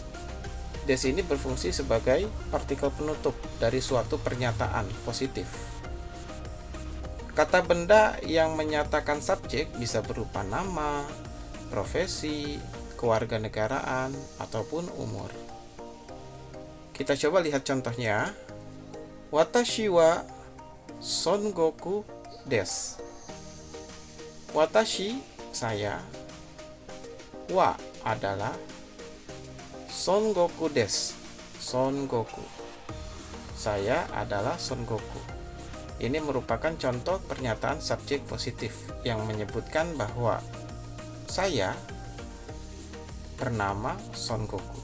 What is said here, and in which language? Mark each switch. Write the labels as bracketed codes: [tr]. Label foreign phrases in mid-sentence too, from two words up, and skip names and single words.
[id] Des ini berfungsi sebagai partikel penutup dari suatu pernyataan positif. Kata benda yang menyatakan subjek bisa berupa nama, profesi, kewarganegaraan, ataupun umur. Kita coba lihat contohnya. [ja] Watashi wa Son Goku desu. [id] Watashi, saya. Wa adalah Son Goku desu. Son Goku. Saya adalah Son Goku. Ini merupakan contoh pernyataan subjek positif yang menyebutkan bahwa saya bernama Son Goku.